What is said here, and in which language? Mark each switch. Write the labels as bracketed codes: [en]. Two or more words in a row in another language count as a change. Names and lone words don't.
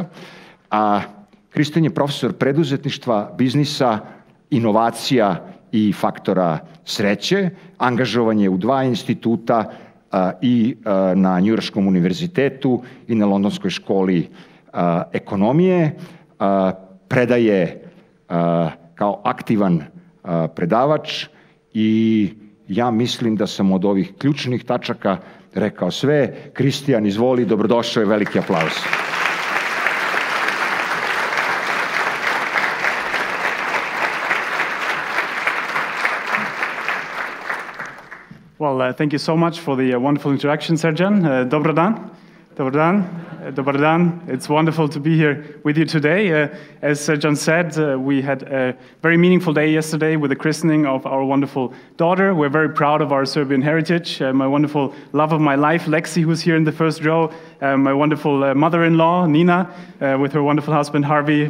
[sr] A Christian je profesor preduzetništva, biznisa, inovacija i faktora sreće, angažovan je u 2 instituta i na Njujorškom univerzitetu i na Londonskoj školi ekonomije, predaje kao aktivan predavač i ja mislim da sam od ovih ključnih tačaka rekao sve. Christian, izvoli, dobrodošao i veliki aplauz. [en] Well, thank you so much for the wonderful introduction, Serjan. [sr] Dobar dan. Dobar dan. Dobar dan. [en] It's wonderful to be here with you today. As Serjan said, we had a very meaningful day yesterday with the christening of our wonderful daughter. We're very proud of our Serbian heritage. My wonderful love of my life, Lexi, who's here in the first row. My wonderful mother-in-law, Nina, with her wonderful husband, Harvey.